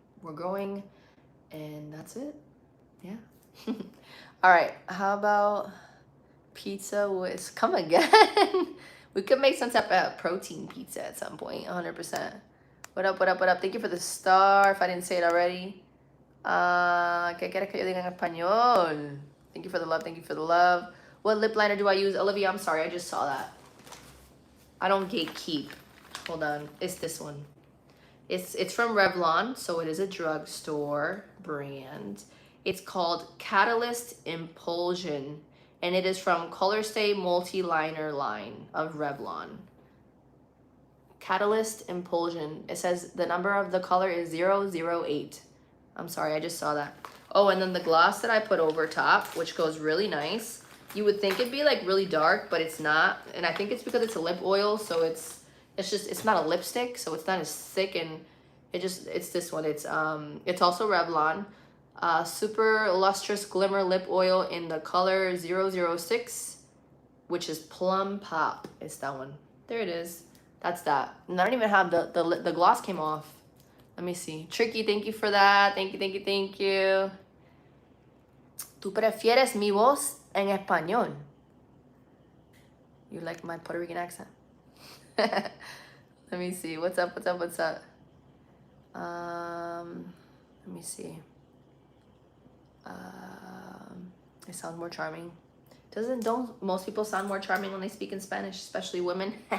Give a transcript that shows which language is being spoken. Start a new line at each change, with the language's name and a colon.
English: We're growing, and that's it. Yeah. All right. How about pizza with come again? We could make some type of protein pizza at some point, 100%. What up, what up, what up? Thank you for the star, if I didn't say it already.
Spanish: ¿Qué quiere que yo diga en español?
English: Thank you for the love, thank you for the love. What lip liner do I use? Olivia, I'm sorry, I just saw that. I don't gatekeep. Hold on, it's this one. It's from Revlon, so it is a drugstore brand. It's called Catalyst Impulsion, and it is from Colorstay Multi-Liner line of Revlon. Catalyst Impulsion. It says the number of the color is 008. I'm sorry, I just saw that. Oh, and then the gloss that I put over top, which goes really nice. You would think it'd be like really dark, but it's not. And I think it's because it's a lip oil, so it's not a lipstick, so it's not as thick, and it's this one. It's also Revlon. Super lustrous glimmer lip oil in the color 006, which is Plum Pop. It's that one. There it is. That's that. And I don't even have the gloss came off. Let me see. Tricky, thank you for that. Thank you, thank you, thank you.
Spanish: ¿Tú prefieres mi voz en español?
English: You like my Puerto Rican accent? Let me see. What's up, what's up, what's up? Let me see. I sound more charming. Don't most people sound more charming when they speak in Spanish, especially women?